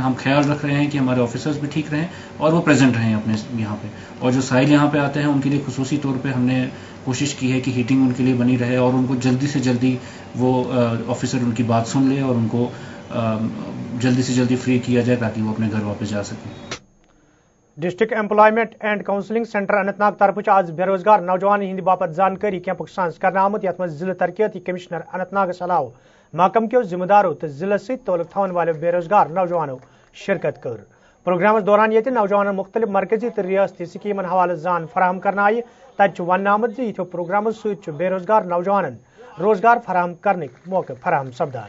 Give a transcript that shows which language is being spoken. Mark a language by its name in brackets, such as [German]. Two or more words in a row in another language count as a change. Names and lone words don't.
[Hindi] हम ख्याल रख रहे हैं कि हमारे ऑफिसर्स भी ठीक रहें और वो प्रेजेंट रहें अपने यहाँ पे, और जो साइल यहाँ पे आते हैं उनके लिए खुसूसी तौर पे हमने कोशिश की है कि हीटिंग उनके लिए बनी रहे, और उनको जल्दी से जल्दी वो ऑफिसर उनकी बात सुन ले और उनको जल्दी से जल्दी फ्री किया जाए ताकि वो अपने घर वापस जा सकें। [Kashmiri] डिस्ट्रिक्ट एम्प्लॉयमेंट एंड काउंसलिंग सेंटर अनंतनाग तरफ आज बेरोजगार नौजवान हिंद बापत जानकारी कैंपुक साज करना आमुत, यथ मज जिला तरक्याती कमिश्नर अनंतनाग अलाव महकम के जिम्मेदारों तो जिला से तौलक थवन वाले बेरोजगार नौजवानों शिरकत कर। प्रोग्राम दौरान ये नौजवान मुख्तलिफ मरकजी तो रियासती स्कीमन हवाले जान फराहम करना आये, तब वन आमद यो प्रोग्रामों सत बेरोजगार नौजवान रोजगार फराहम करने मौके फराहम सपदान।